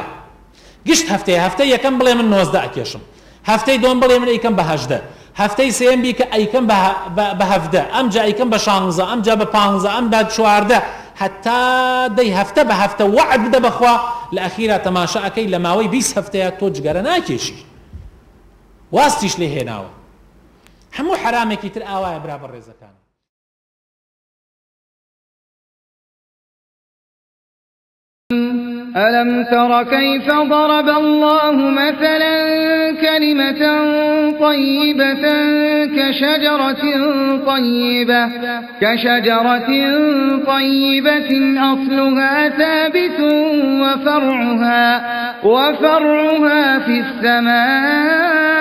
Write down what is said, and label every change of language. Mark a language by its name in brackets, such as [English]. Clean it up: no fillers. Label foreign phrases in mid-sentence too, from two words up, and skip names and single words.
[Central Kurdish] گشت هەفتەیە، هەفتەی یەکەم بڵێ من 90 ئەکێشم، هەفتەی دوم بڵێ من ئەیکەم بە 80، هەفتەی سێم بیکە ئەیکەم بە 17، ئەمجا ئەیکەم بە 16، ئەمجا بە 15، ئەمجا 14، حتا دەی هەفتە بە هەفتە وعد بدە بەخوا، لە ئەخیرا تەماشا ئەکەی لە ماوەی 20 هەفتەیە تۆ جگەرە ناکێشی، واستیش لێ هێناوە. هەموو حرامێکی تر ئاوایە برا بە ڕێزەکان. [Arabic] ألم تر كيف ضرب الله مثلا كلمة طيبة كشجرة طيبة أصلها ثابت وفرعها في السماء